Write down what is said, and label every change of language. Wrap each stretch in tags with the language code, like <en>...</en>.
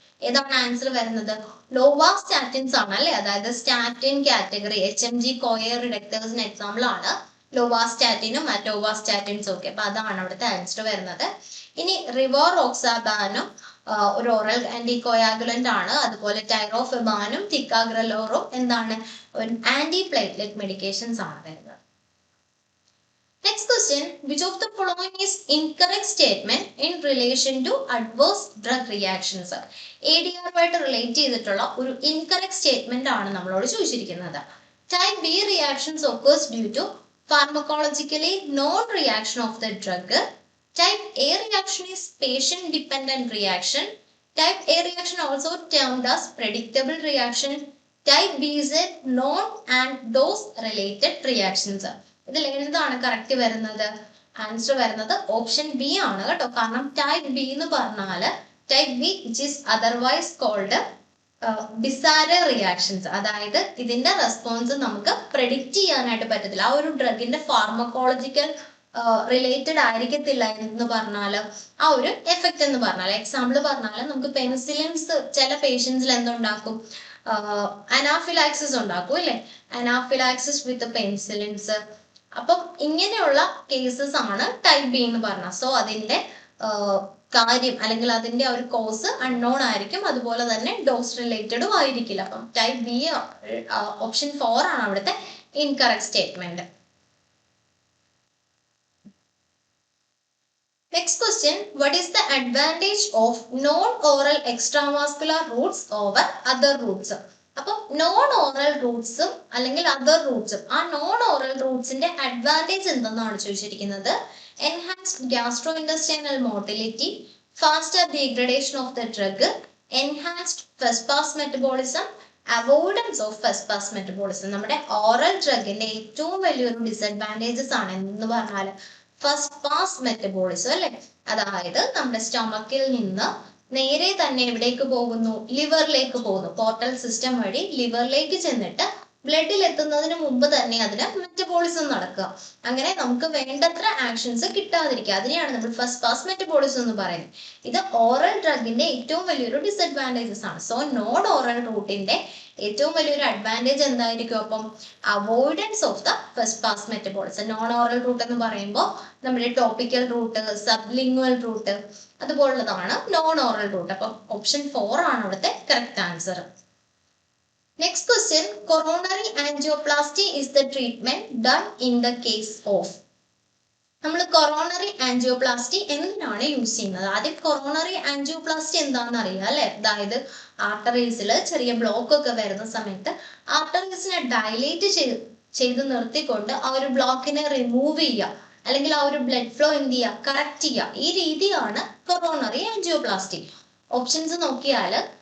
<ml>ഏതാണ് ആൻസർ വരുന്നത്? ലോവാസ്റ്റാറ്റിൻസ് ആണ് അല്ലെ. അതായത് statin category HMG coir റിഡക്ടേഴ്സിന് example ആണ് ലോവാസ്റ്റാറ്റിനും അറ്റോവാസ്റ്റാറ്റിൻസും ഒക്കെ. അപ്പൊ അതാണ് അവിടുത്തെ ആൻസർ വരുന്നത്. ഇനി റിവാറോക്സാബാനും ഒരു ഓറൽ ആന്റികോയാഗുലന്റ് ആണ്. അതുപോലെ ടൈറോഫിബാനും ടിക്കാഗ്രലോറും എന്താണ്, ആന്റി പ്ലേറ്റ്ലെറ്റ് മെഡിക്കേഷൻസ് ആണ് വരുന്നത്.</ml> <en>Next question, which of the following is incorrect statement in relation to adverse drug reactions?</en> <ml>ADR ആയിട്ട് റിലേറ്റ് ചെയ്തിട്ടുള്ള ഒരു incorrect statement ആണ് നമ്മളോട് ചോദിച്ചിരിക്കുന്നത്.</ml> <en>Type B reactions occurs due to pharmacologically non-reaction of the drug. Type A reaction is patient-dependent reaction. Type A reaction also termed as predictable reaction. Type B is a non and dose-related reactions.</en> <ml>ഇതിൽ എന്താണ് correct വരുന്നത്? Answer വരുന്നത് option B ആണ് കേട്ടോ. കാരണം type B എന്ന് പറഞ്ഞാല്</ml> <en>Type B which is otherwise called bizarre reactions.</en> <ml>അതായത് ഇതിന്റെ റെസ്പോൺസ് നമുക്ക് പ്രെഡിക്റ്റ് ചെയ്യാനായിട്ട് പറ്റത്തില്ല. ആ ഒരു ഡ്രഗിന്റെ ഫാർമക്കോളജിക്കൽ റിലേറ്റഡ് ആയിരിക്കത്തില്ല എന്ന് പറഞ്ഞാല് ആ ഒരു എഫക്റ്റ് എന്ന് പറഞ്ഞാൽ, എക്സാമ്പിൾ പറഞ്ഞാൽ നമുക്ക് പെൻസിലിൻസ് ചില പേഷ്യൻസിൽ എന്തുണ്ടാക്കും, അനാഫിലാക്സിസ് ഉണ്ടാക്കും അല്ലെ.</ml> <en>Anaphylaxis with penicillins.</en> <ml>അപ്പം ഇങ്ങനെയുള്ള കേസസ് ആണ് ടൈപ്പ് ബി എന്ന് പറഞ്ഞാൽ. സോ അതിന്റെ കാര്യം അല്ലെങ്കിൽ അതിന്റെ ഒരു കോസ് അൺനോൺ ആയിരിക്കും, അതുപോലെ തന്നെ ഡോസ് റിലേറ്റഡും ആയിരിക്കില്ല. അപ്പം ടൈപ്പ് ബി ഓപ്ഷൻ 4 ആണ് അവിടുത്തെ incorrect statement.</ml> <en>Next question, what is the advantage of non-oral extravascular routes over other routes?</en> <ml>അപ്പം നോൺ ഓറൽ റൂട്ട്സും അല്ലെങ്കിൽ അതർ റൂട്ട്സും, ആ നോൺ ഓറൽ റൂട്ട്സിന്റെ അഡ്വാൻറ്റേജ് എന്തെന്നാണ് ചോദിച്ചിരിക്കുന്നത്.</ml> <en>Enhanced gastro industrial motility, faster degradation of the drug, enhanced first pass metabolism, avoidance of first pass metabolism.</en> <ml>നമ്മുടെ oral ഡ്രഗിന്റെ ഏറ്റവും വലിയൊരു disadvantages ആണ് എന്ന് പറഞ്ഞാൽ ഫസ്റ്റ് പാസ് മെറ്റബോളിസം അല്ലെ. അതായത് നമ്മുടെ സ്റ്റൊമക്കിൽ നിന്ന് നേരെ തന്നെ എവിടേക്ക് പോകുന്നു, ലിവറിലേക്ക് പോകുന്നു. പോർട്ടൽ സിസ്റ്റം വഴി ലിവറിലേക്ക് ചെന്നിട്ട് ബ്ലഡിൽ എത്തുന്നതിന് മുമ്പ് തന്നെ അതിന് മെറ്റബോളിസം നടക്കുക. അങ്ങനെ നമുക്ക് വേണ്ടത്ര ആക്ഷൻസ് കിട്ടാതിരിക്കുക, അതിനെയാണ് നമ്മൾ ഫസ്റ്റ് പാസ് മെറ്റബോളിസം എന്ന് പറയുന്നത്. ഇത് ഓറൽ ഡ്രഗിന്റെ ഏറ്റവും വലിയൊരു ഡിസഡ്വാൻറ്റേജസ് ആണ്. സോ നോൺ ഓറൽ റൂട്ടിന്റെ ഏറ്റവും വലിയൊരു അഡ്വാൻറ്റേജ് എന്തായിരിക്കും?</ml> <en>അപ്പം avoidance of the first pass metabolism.</en> <ml>Non oral route എന്ന് പറയുമ്പോൾ നമ്മുടെ topical root, sublingual root അതുപോലുള്ളതാണ് non oral route. അപ്പം ഓപ്ഷൻ 4 ആണ് അവിടുത്തെ correct answer.</ml> <en>Next question, coronary angioplasty is the treatment done in the case of.</en> <ml>നമ്മൾ coronary angioplasty എന്തിനാണ് use ചെയ്യുന്നത്? ആദ്യം കൊറോണറി ആൻജിയോപ്ലാസ്റ്റി എന്താണെന്ന് അറിയാം അല്ലെ. അതായത് ആർട്ടറീസിൽ ചെറിയ ബ്ലോക്ക് ഒക്കെ വരുന്ന സമയത്ത് ആർട്ടറീസിനെ ഡയലേറ്റ് ചെയ്ത് നിർത്തിക്കൊണ്ട് ആ ഒരു ബ്ലോക്കിനെ റിമൂവ് ചെയ്യുക, അല്ലെങ്കിൽ ആ ഒരു ബ്ലഡ് ഫ്ലോ എന്ത് ചെയ്യുക, കറക്റ്റ് ചെയ്യുക. ഈ രീതിയാണ് കൊറോണറി ആൻജിയോപ്ലാസ്റ്റി. ഓപ്ഷൻസ് നോക്കിയാൽ</ml>